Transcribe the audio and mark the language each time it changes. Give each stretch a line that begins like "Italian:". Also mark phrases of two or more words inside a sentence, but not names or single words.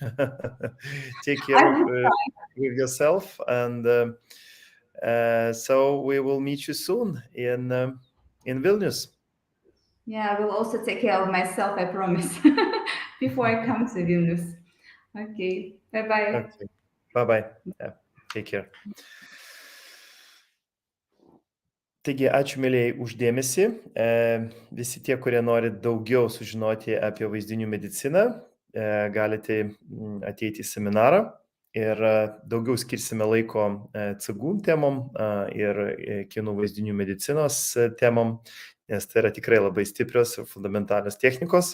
English: Take care of yourself, and so we will meet you soon in Vilnius. Yeah, I will also take care of myself, I promise, before I come to Vilnius. Okay, bye-bye. Okay. Bye-bye. Yeah. Take care.
Lithuanian: Taigi, ačiū mėlyjei uždėmesį. Visi tie, kurie nori daugiau sužinoti apie vaizdinių mediciną, galite ateiti į seminarą. ir daugiau skirsime laiko CGU temom ir kinų vaizdinių medicinos temom, nes tai yra tikrai labai stiprios ir fundamentalios technikos.